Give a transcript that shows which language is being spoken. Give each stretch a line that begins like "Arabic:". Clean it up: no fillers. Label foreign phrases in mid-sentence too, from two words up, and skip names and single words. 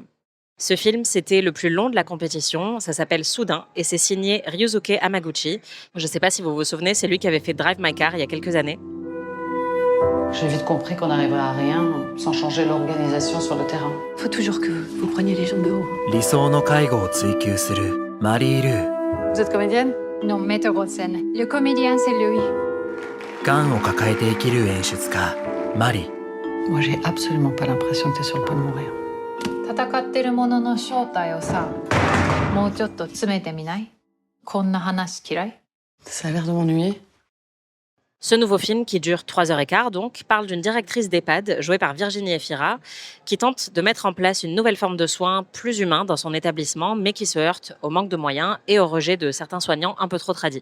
French: Ce film, c'était le plus long de la compétition, ça s'appelle Soudain et c'est signé Ryusuke Hamaguchi. Je ne sais pas si vous vous souvenez, c'est lui qui avait fait Drive My Car il y a quelques années. J'ai vite compris qu'on n'arriverait à rien sans changer l'organisation sur le terrain. Faut toujours que vous preniez les gens de haut.
Japanese: 理想の介護を追求するマリー・ルー。
French: Vous êtes comédienne ? Non, metteur en scène. Le comédien, c'est lui.
Japanese: がんを抱えて生きる演出家マリ。
French: Moi, j'ai absolument pas l'impression que t'es sur le point de mourir.
Japanese: 戦ってるものの正体をさ、もうちょっと詰めてみない？こんな話嫌い？
French: Ça a l'air de m'ennuyer. Ce nouveau film, qui dure 3h15 donc, parle d'une directrice d'EHPAD, jouée par Virginie Efira, qui tente de mettre en place une nouvelle forme de soins plus humain dans son établissement, mais qui se heurte au manque de moyens et au rejet de certains soignants un peu trop tradis.